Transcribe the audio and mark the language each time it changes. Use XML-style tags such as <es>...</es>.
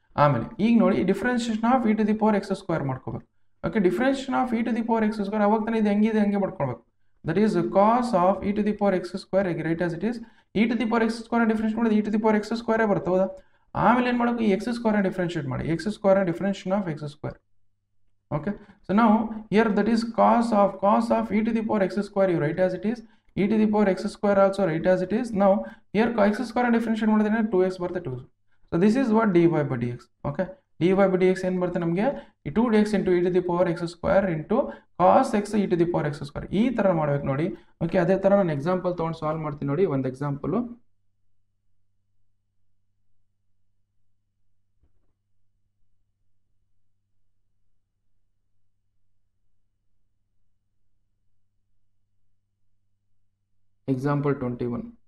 <en>ಆಮೇಲೆ ಈಗ ನೋಡಿ differentiation of e to the power x square ಮಾಡ್ಕೋಬೇಕು. Okay, differentiation of e to the power x square ಅವಾಗ ತಾನೇ ಇದು ಹೆಂಗಿದೆ ಹಂಗೆ ಮಾಡ್ಕೊಳ್ಬೇಕು. That is cos of e to the power x square right as it is. E to the power x square differentiate ಮಾಡಿದ್ರೆ e to the power x square ಬರುತ್ತೆ. ಹೌದಾ, ಆಮೇಲೆ ಏನು ಮಾಡಬೇಕು, ಈ ಎಕ್ಸ್ ಸ್ಕ್ವೇರ್ ಡಿಫ್ರೆನ್ಷಿಯೇಟ್ ಮಾಡಿ. X square differentiation of x square. Okay, so now here that is cos of e to the power x square you write as it is, e to the power x square also write as it is. Now here x square differentiate</en> <kn>ಮಾಡಿದ್ರೆ 2x ಬರುತ್ತೆ</kn> <en>2. So this is what dy by dx. Okay, dy by dx</en> <kn>ಏನು ಬರುತ್ತೆ ನಮಗೆ,</kn> <en>ಈ 2dx into e to the power x square into cos x e to the power x square.</en> <kn>ಈ ತರ ಮಾಡ್ಬೇಕು ನೋಡಿ. ಓಕೆ, ಅದೇ ತರ ನಾನು ಎಕ್ಸಾಂಪಲ್ ತಗೊಂಡು ಸಾಲ್ವ್ ಮಾಡ್ತೀನಿ ನೋಡಿ. ಒಂದು ಎಕ್ಸಾಂಪಲ್ example 21.</kn>